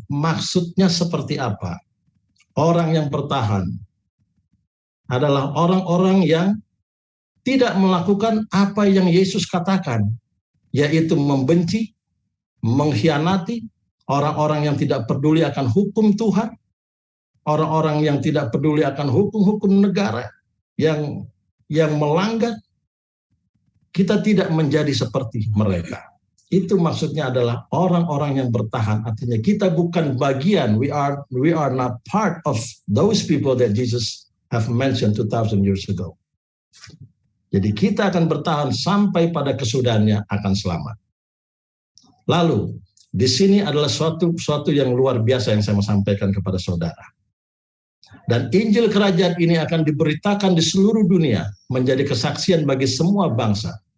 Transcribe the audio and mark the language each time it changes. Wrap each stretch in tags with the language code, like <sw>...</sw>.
<id>Maksudnya seperti apa? Orang yang bertahan adalah orang-orang yang tidak melakukan apa yang Yesus katakan, yaitu membenci, mengkhianati, orang-orang yang tidak peduli akan hukum Tuhan, orang-orang yang tidak peduli akan hukum-hukum negara, yang melanggar. Kita tidak menjadi seperti mereka. Itu maksudnya adalah orang-orang yang bertahan. Artinya kita bukan bagian,</id> <en>we are not part of those people that Jesus have mentioned 2,000 years ago.</en> <id>Jadi kita akan bertahan sampai pada kesudahannya akan selamat. Lalu, di sini adalah suatu yang luar biasa yang saya mau sampaikan kepada saudara. Dan Injil Kerajaan ini akan diberitakan di seluruh dunia, menjadi kesaksian bagi semua bangsa.</id>